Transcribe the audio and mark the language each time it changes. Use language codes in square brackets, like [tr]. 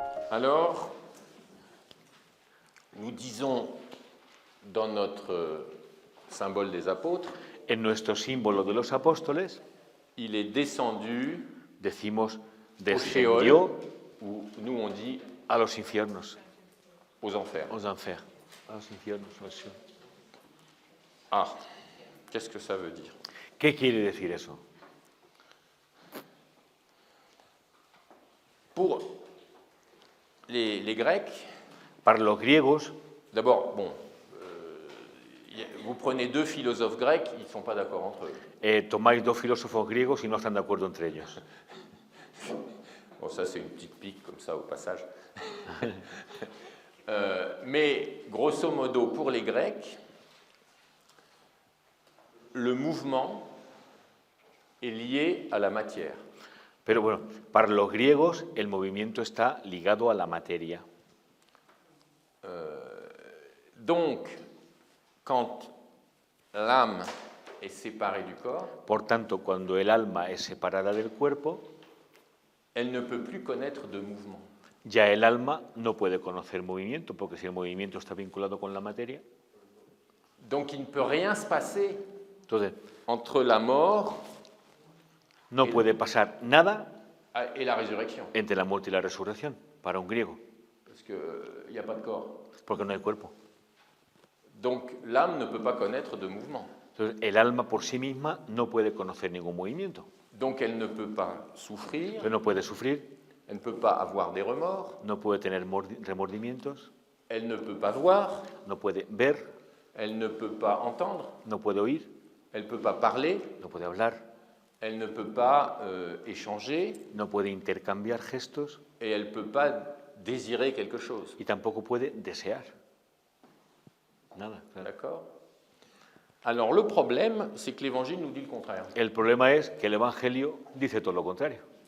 [fr] Alors, nous disons dans notre symbole des apôtres, [es] En nuestro símbolo de los apóstoles [fr] il est descendu [es] decimos [fr] au [es] descendió [fr] Sheol, ou nous on dit [es] a los infiernos, [fr] aux enfers. aux enfers, [es] a los infiernos, [fr] aux cieux. Ah, qu'est-ce que ça veut dire? [es] ¿Qué quiere decir eso? [fr] Pour les Grecs, [es] Para los griegos, [fr] d'abord, bon, vous prenez deux philosophes grecs, ils ne sont pas d'accord entre eux. [es] tomáis dos filósofos griegos y no están de acuerdo entre ellos. [fr] Bon, ça c'est une petite pique comme ça au passage. Mais grosso modo, pour les Grecs, le mouvement est lié à la matière. [es] Pero bueno, para los griegos el movimiento está ligado a la materia. [fr] Donc, quand l'âme est séparée du corps, [es] Por tanto, cuando el alma es separada del cuerpo, [fr] elle ne peut plus connaître de mouvement. [es] ya el alma no puede conocer movimiento, porque si el movimiento está vinculado con la materia, [fr] Donc, il ne peut rien se passer [es] entonces [fr] entre la mort [es] no puede pasar nada [fr] et la résurrection, [es] entre la muerte y la resurrección para un griego, [fr] parce qu'il n'y a pas de corps. [es] porque no hay cuerpo. [fr] Donc, l'âme ne peut pas connaître de mouvement. [es] Entonces, el alma por sí misma no puede conocer ningún movimiento, [fr] Donc, elle ne peut pas souffrir, [es] pero no puede sufrir, [fr] elle ne peut pas avoir des remords, [es] no puede tener remordimientos, [fr] elle ne peut pas voir, [es] no puede ver, [fr] elle ne peut pas entendre, [es] no puede oír, [fr] elle ne peut pas parler, [es] no puede hablar, [fr] elle ne peut pas échanger [es] no puede intercambiar gestos [fr] et elle ne peut pas désirer quelque chose. [es] y tampoco puede desear. Nada, claro. [fr] D'accord? Alors, le problème, c'est que l'Évangile nous dit le contraire. [es] El problema es que el Evangelio dice todo lo contrario.